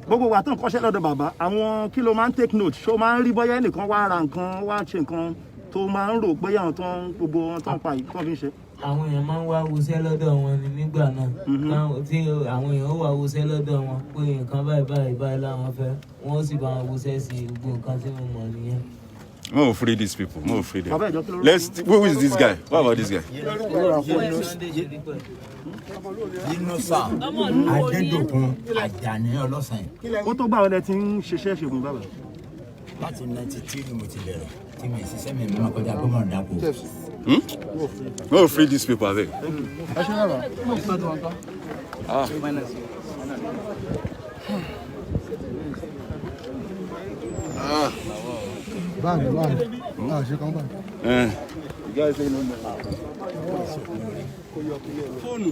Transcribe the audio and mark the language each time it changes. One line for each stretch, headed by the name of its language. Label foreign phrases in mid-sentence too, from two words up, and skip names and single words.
Yoruba: gbogbo wa tó ń kọ́ṣẹ́ lọ́dọ̀ bàbá àwọn kí ló máa ń
English: take note
Yoruba: ṣó máa ń rí bóyá ẹnìkan wá ra nǹkan wá ṣe nǹkan tó máa ń rò pé àwọn tó ń gbogbo wọn tó ń pa yìí tó fi ń ṣe. àwọn èèyàn máa ń wá wọṣẹ́ lọ́dọ̀ wọn ni nígbà náà tí àwọn èèyàn ó wá wọṣẹ́ lọ́dọ̀ wọn pé nǹkan báyìí láwọn fẹ́ wọ́n sì bá wọn wọṣẹ́ sí gbogbo nǹkan tí mo mọ̀ nìyẹn.
English: Mo free these people. Mo free them. Who is this guy? What about this guy?
Yoruba: Yunusa Adédòkun Àjàní Ọlọ́sàn. Ó tó gbà wọlé tí ń ṣiṣẹ́ ṣègùn bàbá. Láti 93 ni mo ti bẹ̀rẹ̀ tí mi ṣiṣẹ́ mi máa kọjá pé mo dàpọ̀.
English: Mo free these people abeg.
Yoruba: Báàgì. Ṣé kán báàgì? Fóònù.